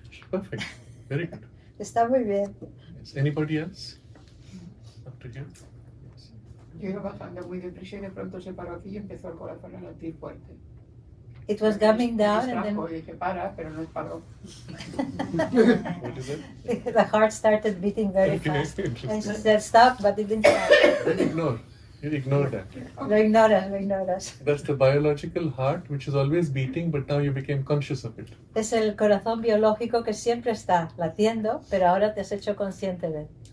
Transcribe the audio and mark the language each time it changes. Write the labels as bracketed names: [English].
[English] Perfect. Very good. [Spanish] Está muy bien. [English] Yes. Anybody else? Up to here? Yes. [Spanish] Yo iba bajando muy deprisa y de pronto se paró aquí y empezó el corazón a latir fuerte. [English] It was coming down and [Spanish] Distrajo y dije, para, pero no paró. [English] What is it? then the heart started beating very Okay, fast. And interesting. she said, stop, but it didn't stop. Then ignore. You ignore that. [Spanish] Lo ignoras. [English] That's the biological heart which is always beating, but now you became conscious of it. [Spanish] Es el corazón biológico que siempre está latiendo, pero ahora te has hecho consciente de él.